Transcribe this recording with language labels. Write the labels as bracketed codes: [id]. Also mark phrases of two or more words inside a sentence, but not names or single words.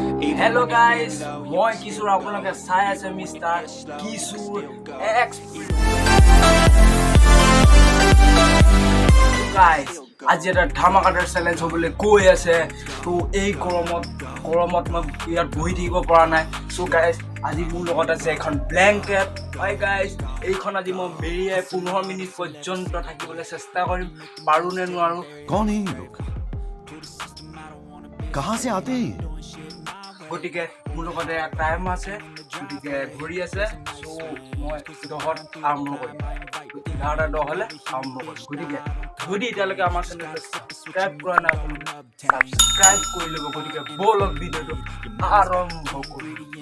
[en] Hello guys, [as] মই Kishor আপোনালোকে চাই আছে মিষ্টাৰ Kishor guys আজি এটা ধামাকাদাৰ চ্যালেঞ্জ হ'বলৈ গৈ আছে তো এই গৰমত মই ইয়াত বহি থাকিব পৰা নাই [en] so guys [as] আজি মোৰ লগত আছে এখন ব্ল্যাঙ্কেট [en] hi guys [as] এইখন আজি মই মেৰিয়াই 15 মিনিট পৰ্যন্ত থাকিবলৈ চেষ্টা কৰিম পাৰো নে নোৱাৰো [hi] कौन है ये लोग कहां से आते हैं [as] গটিকে মোৰ লগতে টাইম আছে গটিকে ঘড়ি আছে সো মই দহত আৰম্ভ কৰিম 11:10 হলে আৰম্ভ কৰিম গটিকে যদি এতিয়ালৈকে আমাৰ চেনেলটো সাবস্ক্ৰাইব কৰা নাই সাবস্ক্ৰাইব কৰি ল'ব গটিকে বলক ভিডিঅ'টো আৰম্ভ কৰিম